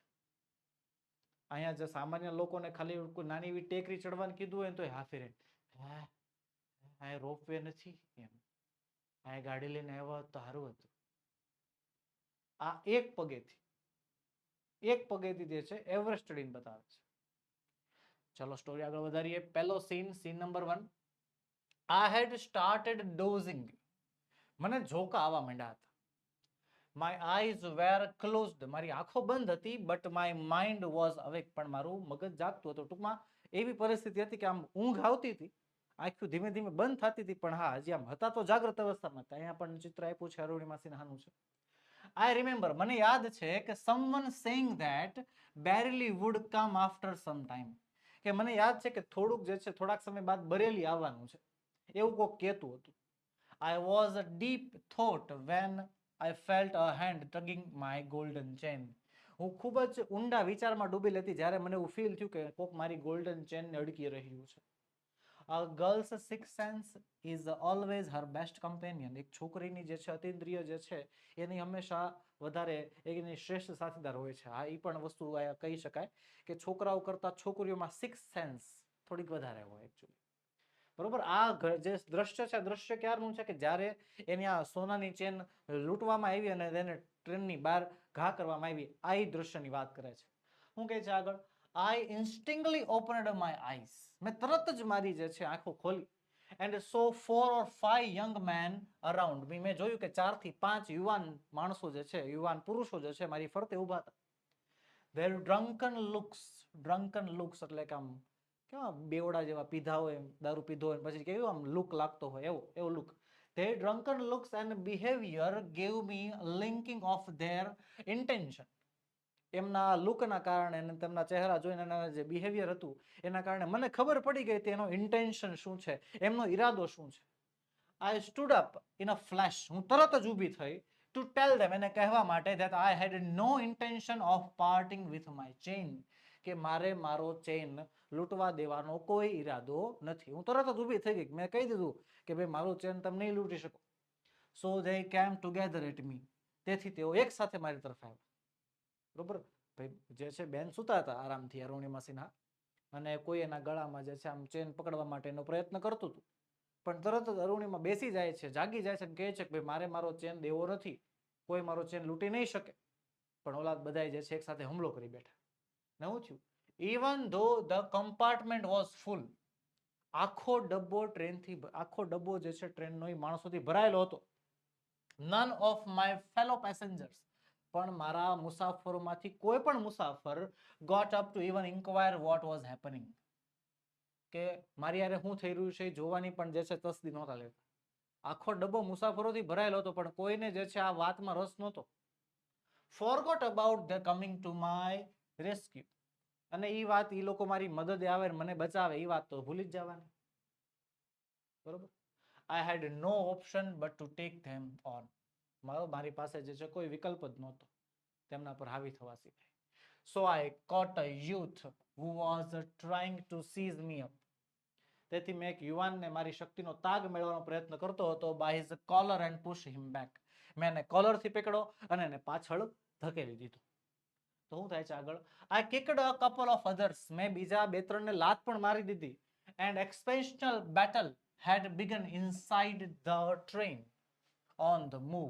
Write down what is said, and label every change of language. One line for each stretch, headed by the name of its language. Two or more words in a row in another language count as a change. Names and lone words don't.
Gujarati: અહીંયા જે સામાન્ય લોકોને ખાલી કોઈ નાની એવી ટેકરી ચડવાનું કીધું હોય ને તો હાફી રહે, હા રોપવે નથી, એમ આ ગાડી લઈને આવ્યા તો સારું હતું. આ એક પગેથી જે છે એવરેસ્ટ ચડીને બતાવે છે. ચલો સ્ટોરી આગળ વધારીએ. પહેલો સીન નંબર 1.
English: I had started dozing.
Gujarati: મને ઝોકા આવવા માંડ્યા હતા.
English: my eyes were closed,
Gujarati: મારી આંખો બંધ હતી,
English: but my mind was awake,
Gujarati: પણ મારું મગજ જાગતું હતું. ટૂંકમાં એવી પરિસ્થિતિ હતી કે આમ ઊંઘ આવતી હતી, આંખો ધીમે ધીમે બંધ થતી હતી, પણ હા હજી આમ હતા તો જાગ્રત અવસ્થામાં. અહીંયા પણ ચિત્ર આપ્યું છે અરુણિમા સિન્હાનું છે.
English: I remember,
Gujarati: મને યાદ છે કે
English: someone saying that Bareilly would come after some time,
Gujarati: કે મને યાદ છે કે થોડુંક જે છે થોડાક સમય બાદ બરેલી આવવાનું છે, એવું કોક કહેતું હતું.
English: I was a deep thought when I felt a hand tugging my golden chain.
Gujarati: હું ખૂબ જ ઊંડા વિચારમાં ડૂબેલી હતી જ્યારે મને એવું ફીલ થયું કે કોક મારી
English: golden chain
Gujarati: અડકી રહ્યું છે.
English: A girl's sixth sense is always her best companion.
Gujarati: એક છોકરીની જે છે અતિન્દ્રિય જે છે એની હંમેશા વધારે એની શ્રેષ્ઠ સાથીદાર હોય છે. હા, એ પણ વસ્તુ કહી શકાય કે છોકરાઓ કરતા છોકરીઓમાં
English: six sense
Gujarati: થોડીક વધારે હોય એકચ્યુઅલી. બરોબર. આ જે દ્રશ્ય છે, દ્રશ્ય ક્યારનું છે કે જ્યારે એની આ સોનાની ચેન લૂંટવામાં આવી અને તેને ટ્રેનની બહાર ઘા કરવામાં આવી, આ એ દ્રશ્યની વાત કરે છે. શું કહે છે આગળ?
English: I instinctively opened my eyes.
Gujarati: મેં તરત જ મારી જે છે આંખો ખોલી.
English: And saw 4 or 5 young men around me.
Gujarati: મેં જોયું કે 4 થી 5 યુવાન માણસો જે છે, યુવાન પુરુષો જે છે મારી ફરતે ઊભા હતા.
English: Their drunken looks
Gujarati: એટલે કે આમ કેવા બેવડા જેવા પીધા હોય, દારૂ પીધો હોય પછી કેવું આમ લુક લાગતો હોય, એવો લુક.
English: Their drunken looks and behavior gave me linking of their intention.
Gujarati: એમના લુકના કારણે અને તેમના ચહેરા જોઈને એના જે બિહેવિયર હતું એના કારણે મને ખબર પડી ગઈ હતી એનો ઇન્ટેન્શન શું છે, એમનો ઈરાદો શું છે.
English: I stood up in a flash.
Gujarati: હું તરત જ ઊભી થઈ
English: to tell them,
Gujarati: એને કહેવા માટે
English: that I had no intention of parting with my chain,
Gujarati: કે મારે મારો ચેન લૂંટવા દેવાનો કોઈ ઈરાદો નથી. હું તરત જ ઊભી થઈ ગઈ. મેં કહી દીધું કે ભાઈ મારું ચેન તમે નહીં લૂંટી શકો.
English: So they came together at me.
Gujarati: તેથી તેઓ એક સાથે મારી તરફ આવ્યા. બરોબર. ભાઈ જે છે બેન સુતા હતા આરામથી અરુણિમા સિન્હા, અને કોઈ એના ગળામાં જે છે આમ ચેન પકડવા માટેનો પ્રયત્ન કરતું હતું, પણ તરત જ અરુણિમા બેસી જાય છે, જાગી જાય છે અને કહે છે કે ભાઈ મારે મારો ચેન દેવો નથી, કોઈ મારો ચેન લૂંટી નહીં શકે. પણ ઓલા બધાય જે છે એક સાથે હુમલો કરી બેઠા. ને શું થયું?
English: Even though the compartment was full.
Gujarati: આખો ડબ્બો જે છે ટ્રેનનો એ માણસોથી ભરાયેલો હતો.
English: None of my fellow passengers,
Gujarati: પણ મારા મુસાફરોમાંથી કોઈ પણ મુસાફર
English: got up to even inquire what was happening,
Gujarati: કે મારી યારે શું થઈ રહ્યું છે જોવાની પણ જે છે તસ્દી નહોતા લેતા. આખો ડબ્બો મુસાફરોથી ભરાયેલો હતો પણ કોઈને જે છે આ વાતમાં રસ નહોતો.
English: Forgot about the coming to my rescue.
Gujarati: અને એ વાત એ લોકો મારી મદદે આવે મને બચાવે એ વાત તો ભૂલી જ જવાની. બરોબર.
English: I had no option but to take them on.
Gujarati: મારી પાસે જે છે કોઈ વિકલ્પ જ નહોતો તેમના પર હાવી થવા સિવાય.
English: So I caught a youth who was trying to seize me up.
Gujarati: તેથી મેં એક યુવાનને મારી શક્તિનો તાગ મેળવવાનો પ્રયત્ન કરતો હતો.
English: by his collar and push him back.
Gujarati: મેં એને કોલરથી પકડ્યો અને એને પાછળ ધકેલી દીધો. તો શું થાય છે આગળ?
English: I kicked a couple of others.
Gujarati: મેં બીજા 2-3 ને લાત પણ મારી દીધી.
English: And expansional battle had begun inside the train on the move.